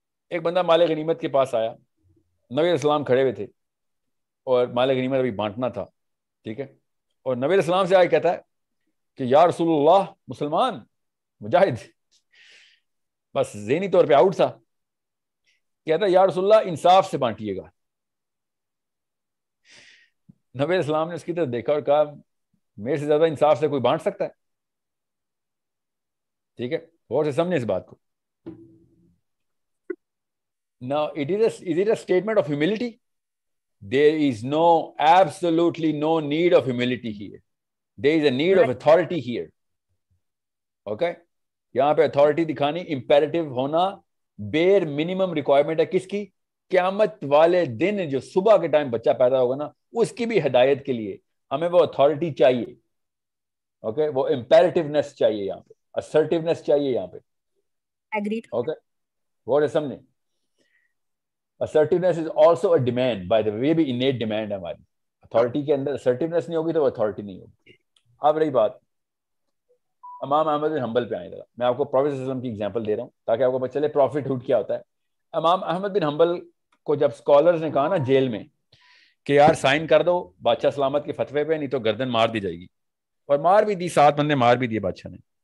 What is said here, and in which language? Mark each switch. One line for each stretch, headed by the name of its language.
Urdu: ایک بندہ مال غنیمت کے پاس آیا, نبی علیہ السلام کھڑے ہوئے تھے اور مال غنیمت ابھی بانٹنا تھا, ٹھیک ہے, اور نبی علیہ السلام سے آگے کہتا ہے کہ یا رسول اللہ, مسلمان مجاہد, بس ذہنی طور پہ آؤٹ تھا, کہتا ہے یا رسول اللہ انصاف سے بانٹیے گا. نبی علیہ السلام نے اس کی طرف دیکھا اور کہا میرے سے زیادہ انصاف سے کوئی بانٹ سکتا ہے؟ ٹھیک ہے, غور سے سمجھیں اس بات کو.
English: Now, is it a statement of humility? There is absolutely no need of humility here. There is a need of authority here. Okay?
Urdu: یہاں پہ authority دکھانی imperative ہونا bare minimum requirement ہے. کس کی؟ قیامت والے دن جو صبح کے ٹائم بچہ پیدا ہوگا نا, اس کی بھی ہدایت کے لیے ہمیں وہ authority چاہیے. اوکے, وہ imperativeness چاہیے, یہاں پہ assertiveness چاہیے یہاں پہ.
English: Agreed.
Urdu: اوکے, غور سے سمجھیں.
English: Assertiveness is also a demand, by the way.
Urdu: یہ بھی innate demand ہے ہماری.
English: Authority
Urdu: کے اندر assertiveness نہیں ہوگی تو وہ authority نہیں ہوگی. اب رہی بات امام احمد بن حنبل پہ آئیں ذرا. میں آپ کو پروفیٹ صلی اللہ علیہ وسلم کی ایگزامپل دے رہا ہوں تاکہ آپ کو پتہ چلے پروفٹ ہوڈ کیا ہوتا ہے. امام احمد بن حنبل کو جب اسکالرز نے کہا نا جیل میں کہ یار سائن کر دو بادشاہ سلامت کے فتوے پہ, نہیں تو گردن مار دی جائے گی, اور مار بھی دی, 7 بندے مار بھی دیے بادشاہ نے.